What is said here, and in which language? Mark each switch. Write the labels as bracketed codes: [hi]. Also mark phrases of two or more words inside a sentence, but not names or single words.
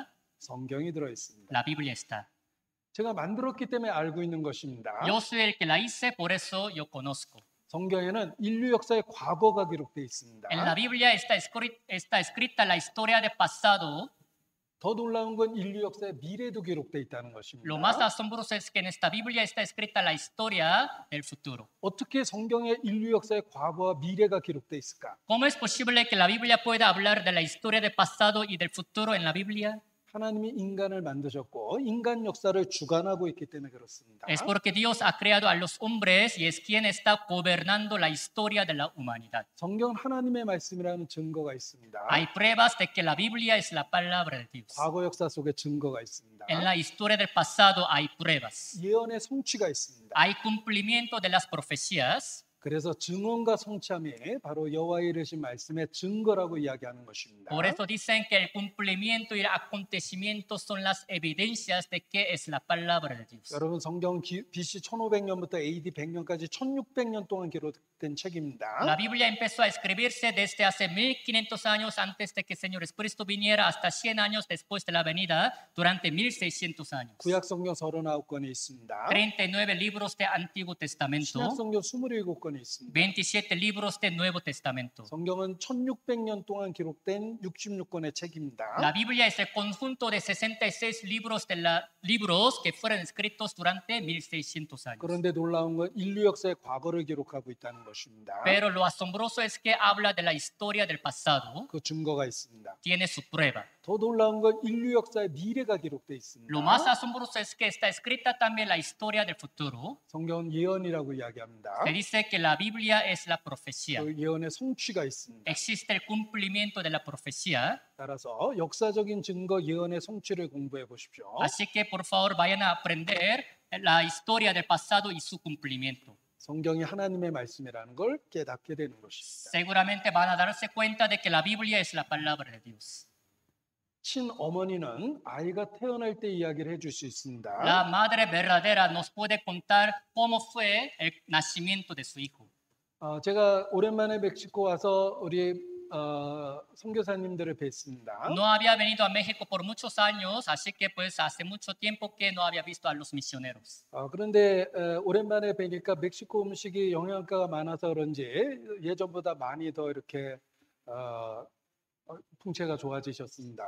[ko] 성경이 들어있습니다. [es] La Biblia está. [ko] 제가 만들었기 때문에 알고 있는 것입니다. [es] Yo soy el que la hice, por eso yo conozco. [ko] 성경에는 인류 역사의 과거가 기록되어 있습니다. [es] En la Biblia está escrita la historia del pasado. [ko] 더 놀라운 건 인류 역사의 미래도 기록되어 있다는 것입니다. [es] Lo más asombroso es que en esta Biblia está escrita la historia del futuro. [ko] 어떻게 성경의 인류 역사의 과거와 미래가 기록되어 있을까? [es] ¿Cómo es posible que la Biblia pueda hablar de la historia del pasado y del futuro en la Biblia? [ko] 하나님이 인간을 만드셨고 인간 역사를 주관하고 있기 때문에 그렇습니다. [es] Es porque Dios ha creado a los hombres y es quien está gobernando la historia de la humanidad. [ko] 성경은 하나님의 말씀이라는 증거가 있습니다. [es] Hay pruebas de que la Biblia es la palabra de Dios. [ko] 과거 역사 속에 증거가 있습니다. [es] En la historia del pasado hay pruebas. [ko] 예언의 성취가 있습니다. [es] Hay cumplimiento de las profecías. [ko] 그래서 증언과 성취함이 바로 여호와의 이르신 말씀의 증거라고 이야기하는 것입니다. [es] Por eso dicen que el cumplimiento y el acontecimiento son las evidencias de que es la palabra de Dios. [ko] 여러분 성경 BC 1500년부터 AD 100년까지 1600년 동안 기록된 책입니다. [es] La Biblia empezó a escribirse desde hace 1500 años antes de que el Señor Jesucristo viniera hasta 100 años después de la venida, durante 1600 años. [ko] 구약 성경 39권이 있습니다. [es] 39 libros de Antiguo Testamento, [ko] 신약 성경 27권이 있습니다. [es] 27 libros de Nuevo Testamento. [ko] 성경은 1600년 동안 기록된 66권의 책입니다. [es] La Biblia es el conjunto de 66 libros que fueron escritos durante 1600 años. [ko] 그런데 놀라운 건 인류 역사의 과거를 기록하고 있다는 것입니다. [es] Pero lo asombroso es que habla de la historia del pasado, [ko] 그 증거가 있습니다. [es] tiene su prueba. [ko] 더 놀라운 건 인류 역사의 미래가 기록되어 있습니다. [es] Lo más asombroso es que está escrita también la historia del futuro. [ko] 성경은 예언이라고 이야기합니다. [es] Se dice que la Biblia es la profecía. [ko] 그 예언의 성취가 있습니다. [es] Existe el cumplimiento de la profecía. [ko] 따라서 역사적인 증거 예언의 성취를 공부해 보십시오. [es] Así que por favor vayan a aprender la historia del pasado y su cumplimiento. [ko] 성경이 하나님의 말씀이라는 걸 깨닫게 되는 것입니다. [es] Seguramente van a darse cuenta de que la Biblia es la palabra de Dios. [ko] 친어머니는 아이가 태어날 때 이야기를 해줄 수 있습니다. [es] La madre verdadera nos puede contar cómo fue el nacimiento de su hijo. [ko] 제가 오랜만에 멕시코 와서 우리 선교사님들을 뵀습니다. [es] No había venido a México por muchos años, así que pues hace mucho tiempo que no había visto a los misioneros. [ko] 그런데 오랜만에 뵈니까 멕시코 음식이 영양가가 많아서 그런지 예전보다 많이 더 이렇게 풍채가 좋아지셨습니다.